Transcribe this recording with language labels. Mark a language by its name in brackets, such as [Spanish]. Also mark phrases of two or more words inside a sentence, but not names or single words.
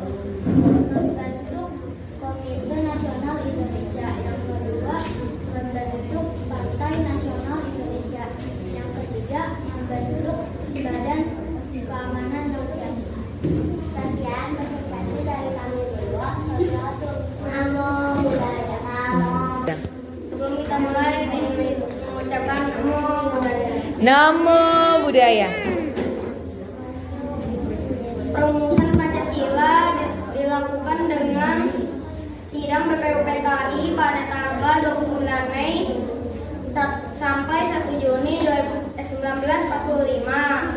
[Indonesian] Membentuk Komite Nasional Indonesia. Yang kedua, membentuk Partai Nasional Indonesia. Yang ketiga, membentuk Badan Keamanan Rakyat. Sekian presentasi dari kami berdua. [Pali] Namo Buddhaya. Namo. [Indonesian] Sebelum kita mulai, ingin mengucapkan [Pali] Namo Buddhaya. Namo Buddhaya. [Indonesian] Perumusan Pancasila dilakukan dengan sidang PPKI pada tanggal 29 Mei sampai 1 Juni 1945.